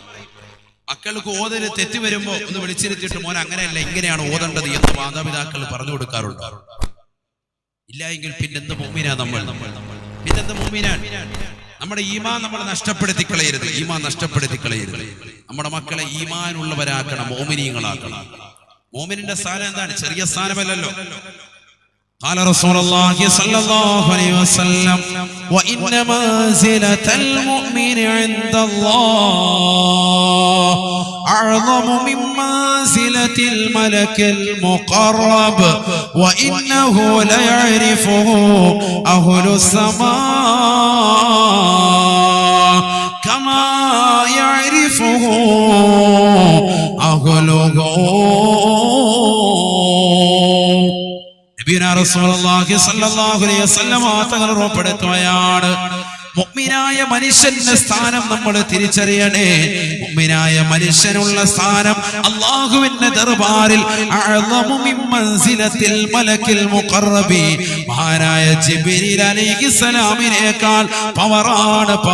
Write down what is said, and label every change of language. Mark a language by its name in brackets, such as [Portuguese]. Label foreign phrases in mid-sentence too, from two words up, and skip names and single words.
[Malayalam] മക്കൾക്ക് ഓതല് തെറ്റ് വരുമ്പോ ഒന്ന് വിളിച്ചിരുത്തിയിട്ട് മോൻ അങ്ങനെയല്ല ഇങ്ങനെയാണ് ഓതേണ്ടത് എന്ന് മാതാപിതാക്കൾ പറഞ്ഞു കൊടുക്കാറുണ്ട്. ഇല്ല എങ്കിൽ പിന്നെന്ത് മുഅ്മിനാ നമ്മൾ? പിന്നെന്ത് മുഅ്മിനാൻ? നമ്മുടെ ഈമാൻ നമ്മൾ നഷ്ടപ്പെടുത്തി കളയരുത്. ഈമാൻ നഷ്ടപ്പെടുത്തി കളയരുത്. നമ്മുടെ മക്കളെ ഈമാനുള്ളവരാക്കണം, മോമിനീങ്ങളാക്കണം. മോമിനിന്റെ സ്ഥാനം എന്താണ്? ചെറിയ സ്ഥാനമല്ലല്ലോ. [Arabic] قال رسول الله صلى الله عليه وسلم وإن منزلة المؤمن عند الله أعظم من منزلة الملك المقرب وإنه ليعرفه أهل السماء كما يعرفه أهله. [Malayalam] മുഅ്മിനായ മനുഷ്യന്റെ സ്ഥാനം നമ്മൾ തിരിച്ചറിയണേ. മുഅ്മിനായ മനുഷ്യനുള്ള സ്ഥാനം അല്ലാഹുവിന്റെ ദർബാറിൽ [Arabic] أعظم من منزلة الملك المقرب, [Malayalam] മഹാനായ ജിബ്രീൽ അലൈഹിസ്സലാമിനേക്കാൾ പവറാണ്.